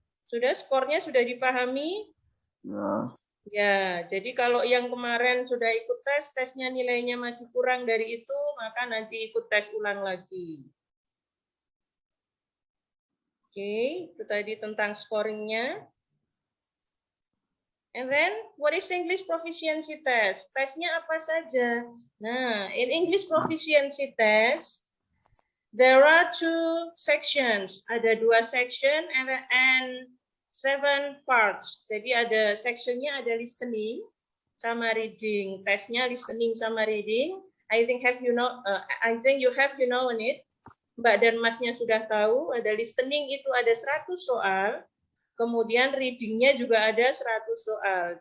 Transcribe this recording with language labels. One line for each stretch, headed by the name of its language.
Indonesian: Sudah, skornya sudah dipahami? ya. Ya, jadi kalau yang kemarin sudah ikut tes, tesnya nilainya masih kurang dari itu, maka nanti ikut tes ulang lagi. Oke, itu tadi tentang scoringnya.
English: And then, what is English proficiency test?
Indonesian: Tesnya apa saja?
English: Nah, in English proficiency test, there are 2 sections.
Indonesian: Ada 2 section
English: and 7 parts.
Indonesian: Jadi ada sectionnya ada listening sama reading. Tesnya listening sama reading.
English: I think you have known it.
Indonesian: Mbak dan Masnya sudah tahu. Ada listening itu ada 100 soal. Kemudian readingnya juga ada 100 soal.